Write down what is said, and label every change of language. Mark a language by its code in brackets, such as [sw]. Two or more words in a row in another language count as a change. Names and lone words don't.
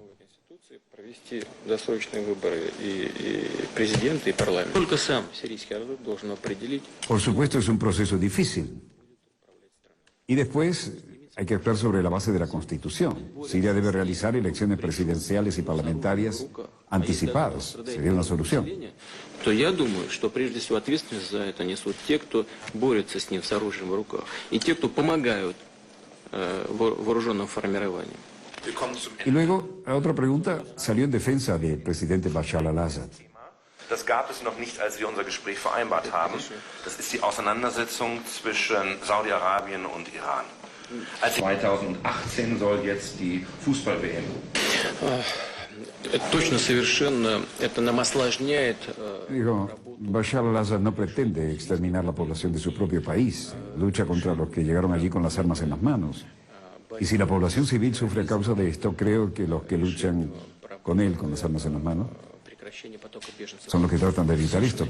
[es] Por supuesto, es un proceso difícil. Y después hay que actuar sobre la base de la Constitución. Siria debe realizar elecciones presidenciales y parlamentarias anticipadas. Sería una solución. [ru] То я думаю, что прежде всего ответственность за это несут те, кто борется с ним с оружием в руках, и те, кто помогают вооруженным формированиям. [es] Y luego, otra pregunta salió en defensa del presidente Bashar al-Assad. [de] Das gab es noch nicht, als wir unser Gespräch vereinbart haben. Das ist die Auseinandersetzung zwischen Saudi-Arabien und Iran. 2018 soll jetzt die Fußball-WM. [ru] Точно, совершенно. Это нам осложняет. [es] Digo, Bashar al-Assad no pretende exterminar la población de su propio país. Lucha contra los que llegaron allí con las armas en las manos. Y si la población civil sufre a causa de esto, creo que los que luchan con él, con las armas en las manos, son los que tratan de evitar esto.